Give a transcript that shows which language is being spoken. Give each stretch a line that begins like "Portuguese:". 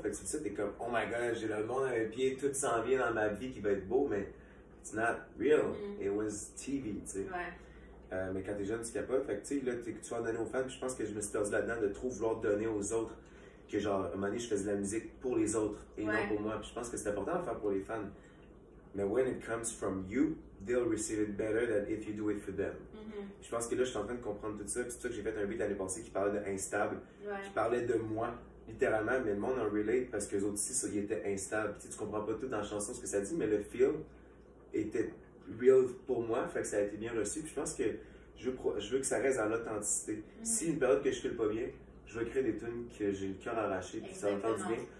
French: Fait que tu dis ça, t'es comme,
English: oh my god,
French: j'ai le monde à mes pieds, tout s'en vient dans ma vie qui va être beau, mais
English: it's not real. It was TV,
French: tu sais. Ouais. Mais quand t'es jeune, tu capotes. Fait que tu sais, là, tu vas donner aux fans, puis je pense que je me suis perdu là-dedans de trop vouloir donner aux autres. Que genre, à un moment donné, je faisais de la musique pour les autres et non pour moi. Puis je pense que c'est important de faire pour les fans.
English: Mais when it comes from you, they'll receive it better than if you do it for them.
French: Je pense que là, je suis en train de comprendre tout ça. C'est pour ça que j'ai fait un beat l'année passée qui parlait de instable. Qui parlait de moi, littéralement, mais le monde en relate parce que les autres aussi, ça, ils étaient instables. Puis, tu comprends pas tout dans la chanson ce que ça dit, mais le feel était real pour moi. Fait que ça a été bien reçu. Puis je pense que je veux que ça reste dans l'authenticité. Si une période que je file pas bien, je vais créer des tunes que j'ai le cœur arraché, puis ça va me faire du bien.